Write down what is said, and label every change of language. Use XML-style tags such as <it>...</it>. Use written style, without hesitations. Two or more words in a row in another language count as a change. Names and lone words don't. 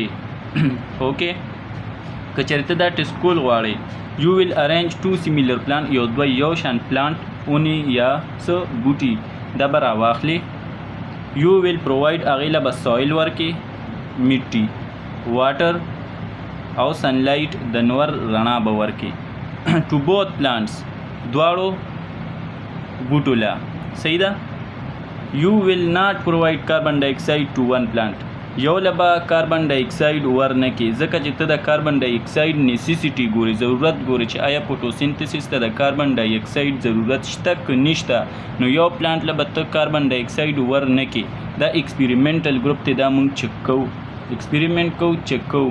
<ps>اوکې، که چېرې ته دا ټیسټ کول غواړې،</ps> <en>you will arrange two similar plant,</en> <ps>یو شان پلانټ اونې یا څه بوټي دا به راواخلې.</ps> <en>you will provide,</en> <ps>هغې له به سویل ورکې، مټي، واټر او سنلایټ د نور رڼا به ورکې</ps> <en>to both plants,</en> <ps>دواړو بوټو له. صحیح ده؟</ps> <en>You will not provide carbon dioxide to one plant.</en> <ps>یو له به</ps> <en>carbon dioxide</en> <ps>ورنه کې، ځکه چې ته د</ps> <en>carbon dioxide necessity</en> <ps>ګورې، ضرورت ګورې چې آیا فوټوسینتھسس ته د</ps> <en>carbon dioxide</en> <ps>ضرورت شته که نشته. نو یو پلانټ له به ته</ps> <en>carbon dioxide</en> <ps>ورنه کې. دا</ps> <en>experimental group</en> <ps>ته دا مونږ چک کوو، ایکسپیریمنټ کوو، چک کوو.</ps>